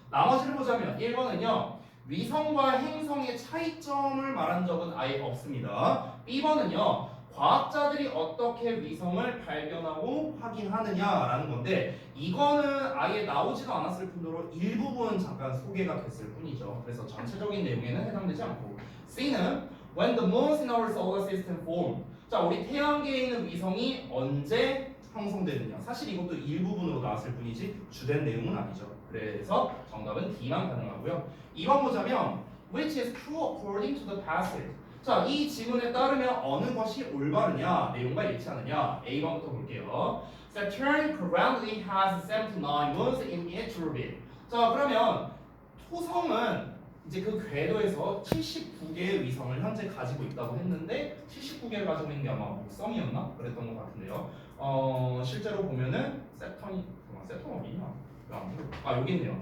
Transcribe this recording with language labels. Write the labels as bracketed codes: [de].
[ko] 나머지를 보자면 1번은요. 위성과 행성의 차이점을 말한 적은 아예 없습니다. B번은요. 과학자들이 어떻게 위성을 발견하고 확인하느냐라는 건데 이거는 아예 나오지도 않았을 뿐더러 일부분 잠깐 소개가 됐을 뿐이죠. 그래서 전체적인 내용에는 해당되지 않고 C는 [en] When the moons in our solar system formed. [ko] 자, 우리 태양계에 있는 위성이 언제 형성되느냐. 사실 이것도 일부분으로 나왔을 뿐이지 주된 내용은 아니죠. 그래서 정답은 D만 가능하고요. 2번 보자면 [en] Which is true according to the passage. [ko] 자, 이 지문에 따르면 어느 것이 올바르냐, 내용과 일치하느냐. A번부터 볼게요. [en] Saturn currently has 79 moons in its orbit. [ko] 자, 그러면 토성은 이제 그 궤도에서 79개의 위성을 현재 가지고 있다고 했는데 79개를 가지고 있는 게 아마 목성이었나? 그랬던 것 같은데요. 실제로 보면은 세턴 어디냐? 여기 있네요.